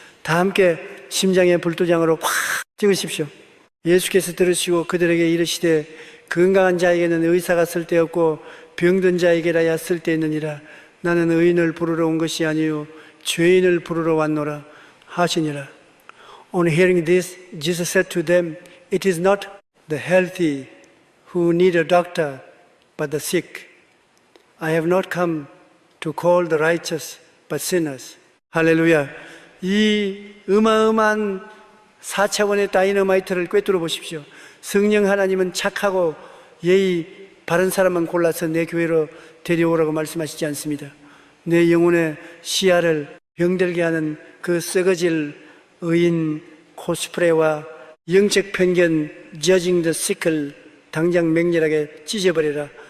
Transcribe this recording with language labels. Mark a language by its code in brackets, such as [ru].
[ko] 다 함께 심장의 불도장으로 확 찍으십시오. 예수께서 들으시고 그들에게 이르시되 건강한 자에게는 의사가 쓸데없고 병든 자에게라야 쓸데있느니라. 나는 의인을 부르러 온 것이 아니요 죄인을 부르러 왔노라 하시니라. [en] On hearing this, Jesus said to them, It is not the healthy who need a doctor, but the sick. I have not come to call the righteous, but sinners. [ko] 할렐루야. 이 어마어마한 4차원의 다이너마이트를 꿰뚫어 보십시오. 성령 하나님은 착하고 예의 바른 사람만 골라서 내 교회로 데려오라고 말씀하시지 않습니다. 내 영혼의 시야를 병들게 하는 그 썩어질 의인 코스프레와 영적 편견 [en] judging the sick [ko] 을 당장 맹렬하게 찢어버려라.